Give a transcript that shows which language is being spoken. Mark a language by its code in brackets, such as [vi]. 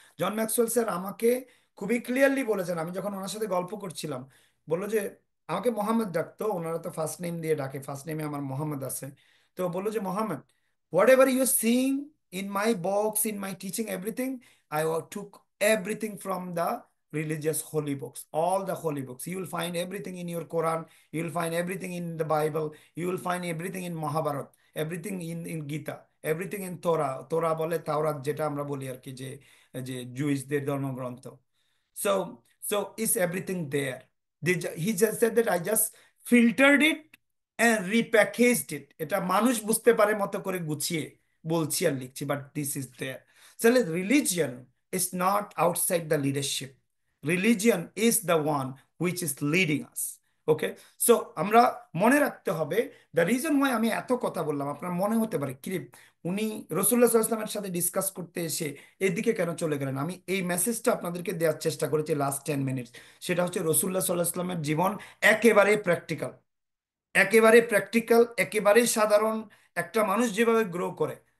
[bn] জন Maxwell sir আমাকে খুবই clearly বলেছেন, আমি যখন ওনার সাথে গল্প করছিলাম, বললো যে, আমাকে মোহাম্মদ ডাকতো, ওনারা তো ফার্স্ট নেম দিয়ে ডাকে, ফার্স্ট নেমে আমার মোহাম্মদ আছে। তো বললো যে [en] Mohammad, whatever you seeing in my box, in my teaching, everything, I took everything from the religious holy books, all the holy books. You will find everything in your Quran, you will find everything in the Bible, you will find everything in Mahabharat, everything in Gita, everything in Torah. [bn] Torah বলে তাওরাত, যেটা আমরা বলি আর কি, যে যে জুইসদের ধর্মগ্রন্থ। [en] So is everything there? He just said that I just filtered it and repackaged it. [bn] এটা মানুষ বুঝতে পারে মতো করে গুছিয়ে বলছি আর লিখছি, [en] But this is there. So religion is not outside the leadership. Religion is the one which is leading us. [bn] Okay, so আমরা মনে রাখতে হবে, [en] the reason why [bn] আমি এত কথা বললাম, আপনার মনে হতে পারে কি উনি রসুল্লাহ সাল্লাল্লাহু আলাইহি ওয়াসাল্লামের সাথে ডিসকাস করতে এসে এদিকে কেন চলে গেলেন। আমি এই মেসেজটা আপনাদেরকে দেওয়ার চেষ্টা করেছি লাস্ট 10 মিনিট। সেটা হচ্ছে রসুল্লাহ সাল্লাল্লাহু আলাইহি ওয়াসাল্লামের জীবন একেবারে প্র্যাকটিক্যাল, একেবারে প্র্যাকটিক্যাল, একেবারেই সাধারণ একটা মানুষ যেভাবে গ্রো করে।